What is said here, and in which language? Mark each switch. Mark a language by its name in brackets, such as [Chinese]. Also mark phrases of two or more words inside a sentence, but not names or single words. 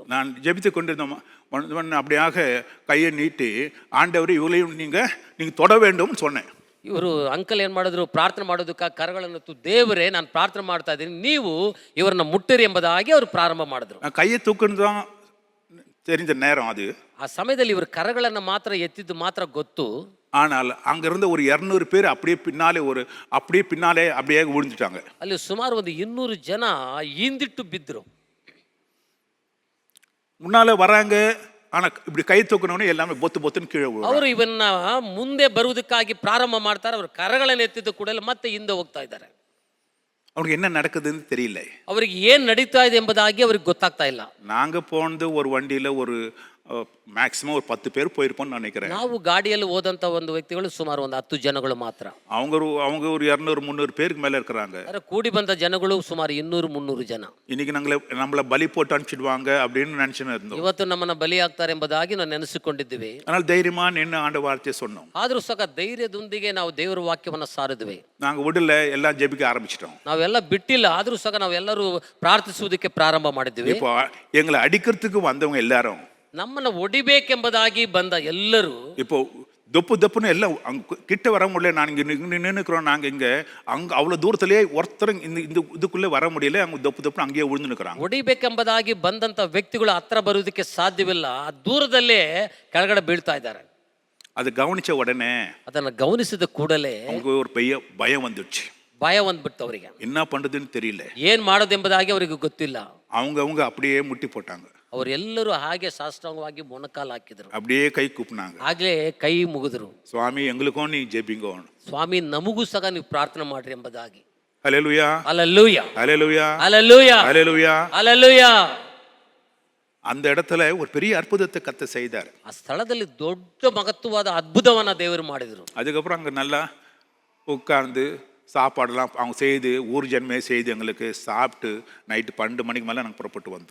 [Tamil] நான் ஜெபித்து கொண்டிருந்தோம், அப்படியாக கையை நீட்டி ஆண்டவர் இவங்களையும் நீங்க தொட வேண்டும்னு சொன்னேன். [Kannada] ಇವರು ಅಂಕಲ್ ಏನ್ ಮಾಡಿದ್ರು, ಪ್ರಾರ್ಥನೆ ಮಾಡೋದಕ್ಕೆ ಕರಗಳನ್ನು ದೇವರೇ ನಾನು ಪ್ರಾರ್ಥನೆ ಮಾಡ್ತಾ ಇದ್ದೀನಿ, ನೀವು ಇವರನ್ನ ಮುಟ್ಟಿರಿ ಎಂಬುದಾಗಿ ಅವರು ಪ್ರಾರಂಭ ಮಾಡಿದ್ರು. [Tamil] நான் கையை தூக்குன்னு தான் தெரிஞ்ச நேரம் அது. [Kannada] ಆ ಸಮಯದಲ್ಲಿ ಇವರು ಕರಗಳನ್ನು ಮಾತ್ರ ಎತ್ತಿದ್ದು ಮಾತ್ರ ಗೊತ್ತು. [Tamil] ஆனால் அங்கிருந்த ஒரு 200 பேர் அப்படியே பின்னாலே அப்படியே விழுந்துட்டாங்க. [Kannada] ಅಲ್ಲಿ ಸುಮಾರು ಒಂದು 200 ಜನ ಹಿಂದಿಟ್ಟು ಬಿದ್ದರು. [Tamil] முன்னால வராங்க, ஆனா இப்படி கை தூக்கணும்னு எல்லாமே பொத்துன்னு கீழே விழுறாங்க. [Kannada] ಅವರು ಇವನ್ನ ಮುಂದೆ ಬರುವುದಕ್ಕಾಗಿ ಪ್ರಾರಂಭ ಮಾಡ್ತಾರೆ. ಅವರು ಕರಗಳನ್ನು ಎತ್ತಿದ ಕೂಡಲೇ ಮತ್ತೆ ಹಿಂದೆ ಹೋಗ್ತಾ ಇದ್ದಾರೆ. [Tamil] அவனுக்கு என்ன நடக்குதுன்னு தெரியல. [Kannada] ಅವರಿಗೆ ಏನ್ ನಡೀತಾ ಇದೆ ಎಂಬುದಾಗಿ ಅವ್ರಿಗೆ ಗೊತ್ತಾಗ್ತಾ ಇಲ್ಲ. [Tamil] நாங்க போனது ஒரு வண்டியில ஒரு மேக்ஸிமம் ஒரு 10 பேர் போயிருப்போம்னு நினைக்கிறேன். [Kannada] ನಾವು ಗಾಡಿಯಲ್ಲಿ ಹೋದಂತ ಒಂದು ವ್ಯಕ್ತಿಗಳು ಸುಮಾರು ಒಂದು 10 ಜನಗಳು ಮಾತ್ರ. [Tamil] அவங்க ஒரு 200-300 பேருக்கு மேல இருக்கிறாங்க. [Kannada] ಕೂಡಿ ಬಂದ ಜನಗಳು ಸುಮಾರು 200-300 ಜನ. [Tamil] இன்னைக்கு நம்மள பலி போட்டு அனுப்பிச்சிடுவாங்க அப்படின்னு நினைச்சுன்னு இருந்தோம். [Kannada] ಇವತ್ತು ನಮ್ಮನ್ನ ಬಲಿ ಆಗ್ತಾರೆ ಎಂಬುದಾಗಿ ನಾವು ನೆನೆಸಿಕೊಂಡಿದ್ದೀವಿ. [Tamil] ஆனால் தைரியமா நின்று ஆண்டு வார்த்தையை சொன்னோம். [Kannada] ಆದ್ರೂ ಸಹ ಧೈರ್ಯದೊಂದಿಗೆ ನಾವು ದೇವರ ವಾಕ್ಯವನ್ನ ಸಾರಿದ್ವಿ. [Tamil] நாங்க விடல, எல்லாம் ஜெபிக்க ஆரம்பிச்சிட்டோம். [Kannada] ನಾವೆಲ್ಲ ಬಿಟ್ಟಿಲ್ಲ, ಆದ್ರೂ ಸಹ ನಾವೆಲ್ಲರೂ ಪ್ರಾರ್ಥಿಸುವುದಕ್ಕೆ ಪ್ರಾರಂಭ ಮಾಡಿದ್ವಿ. [Tamil] இப்போ எங்களை அடிக்கிறதுக்கு வந்தவங்க எல்லாரும், [Kannada] ನಮ್ಮನ್ನ ಒಡಿಬೇಕೆಂಬುದಾಗಿ ಬಂದ ಎಲ್ಲರೂ [Tamil] இப்போ தொப்புன்னு எல்லாம் கிட்ட வர முடியல. நான் இங்க நின்னுக்கிறோம், நாங்க இங்க அங்க அவ்வளவு தூரத்திலேயே ஒருத்தர் இந்த இதுக்குள்ளே வர முடியல. அவங்க தொப்புன்னு அங்கேயே விழுந்து நிற்கிறாங்க. [Kannada] ಒಡಿಬೇಕೆಂಬುದಾಗಿ ಬಂದಂತ ವ್ಯಕ್ತಿಗಳು ಹತ್ರ ಬರುವುದಕ್ಕೆ ಸಾಧ್ಯವಿಲ್ಲ, ಆ ದೂರದಲ್ಲೇ ಕೆಳಗಡೆ ಬೀಳ್ತಾ ಇದ್ದಾರೆ. [Tamil] அதை கவனிச்ச உடனே [Kannada] ಅದನ್ನ ಗಮನಿಸಿದ ಕೂಡಲೇ [Tamil] அவங்க ஒரு பயம் வந்துடுச்சு. [Kannada] ಭಯ ಬಂದ್ಬಿಡ್ತು ಅವರಿಗೆ. [Tamil] என்ன பண்றதுன்னு தெரியல. [Kannada] ಏನ್ ಮಾಡೋದೆಂಬುದಾಗಿ ಅವರಿಗೆ ಗೊತ್ತಿಲ್ಲ. [Tamil] அவங்க அப்படியே முட்டி போட்டாங்க. [Kannada] ಅವರೆಲ್ಲರೂ ಹಾಗೆ ಸಾಷ್ಟಾಂಗವಾಗಿ ಮೊಣಕಾಲು ಹಾಕಿದ್ರು. [Tamil] அப்படியே கை கூப்பினாங்க. [Kannada] ಆಗ್ಲೇ ಕೈ ಮುಗಿದ್ರು. [Tamil] சுவாமி எங்களுக்கும் நீ ஜெபிங்கோ, [Kannada] ಸ್ವಾಮಿ ನಮಗೂ ಸಹ ನೀವು ಪ್ರಾರ್ಥನೆ ಮಾಡ್ರಿ ಎಂಬುದಾಗಿ. [Tamil] ஹல்லேலூயா, [Kannada] ಹಲ್ಲೆಲೂಯಾ, [Tamil] ஹல்லேலூயா, [Kannada] ಹಲ್ಲೆಲೂಯಾ, [Tamil] ஹல்லேலூயா, [Kannada] ಹಲ್ಲೆಲೂಯಾ. [Tamil] அந்த இடத்துல ஒரு பெரிய அற்புதத்தை கர்த்தர் செய்தார். [Kannada] ಆ ಸ್ಥಳದಲ್ಲಿ ದೊಡ್ಡ ಮಹತ್ವವಾದ ಅದ್ಭುತವನ್ನ ದೇವರು ಮಾಡಿದ್ರು. [Tamil] அதுக்கப்புறம் அங்க நல்லா உட்கார்ந்து சாப்பாடெல்லாம் அவங்க செய்து, ஊர் ஜனமே செய்து எங்களுக்கு சாப்பிட்டு நைட்டு 12 மணிக்கு மேலே நாங்கள் புறப்பட்டு வந்தோம்.